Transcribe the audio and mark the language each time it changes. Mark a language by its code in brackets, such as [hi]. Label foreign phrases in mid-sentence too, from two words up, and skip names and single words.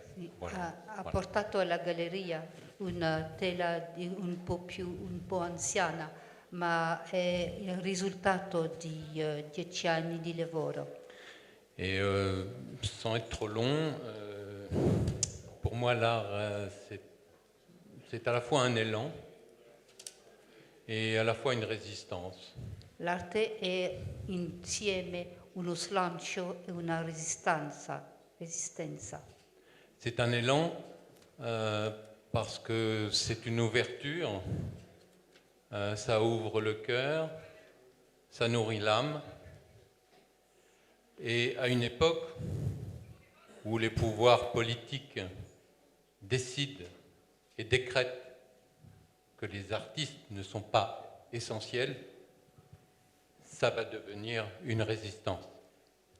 [fr] Voilà. [it] Ha portato alla galleria una tela un po' anziana, ma è il risultato di 10 anni di lavoro. [fr] Et sans être trop long, pour moi l'art c'est à la fois un élan et à la fois une résistance. [it] L'arte è insieme uno slancio e una resistenza. [fr] C'est un élan parce que c'est une ouverture, ça ouvre le cœur, ça nourrit l'âme. Et à une époque où les pouvoirs politiques décident et décrètent que les artistes ne sont pas essentiels, ça va devenir une résistance.